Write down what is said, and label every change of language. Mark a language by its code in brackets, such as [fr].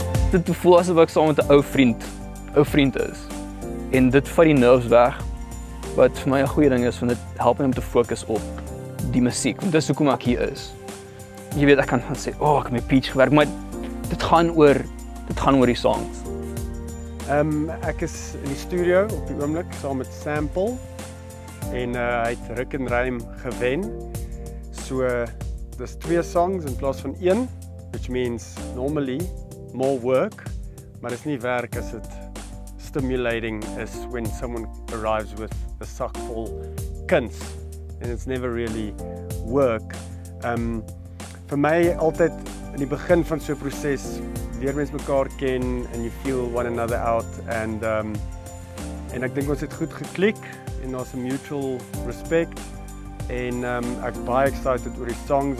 [af] Dit voel asof ek saam met 'n ou vriend is. En dit vat die nerves weg, wat vir my 'n goeie ding is, want dit help my om te fokus op die musiek, want dis hoekom ek hier is. Jy weet, ek kan sê, ek het my pitch gewerk, maar dit gaan oor die songs. Ek is in die studio op die oomblik saam met Sample en hy het Ruk en Rym gewen. So dis 2 songs in plaas van 1, [en] which means normally more work, [af] maar dis nie werk as dit [en] stimulating [af] is [en] when someone arrives with a sack full kuns and it's never really work. [af] Vir my altyd in die begin van so 'n proses leer mens mekaar ken [en] and you feel one another out [af] en ek dink ons het goed geklik en daar's 'n mutual respect en ek's baie excited oor die songs.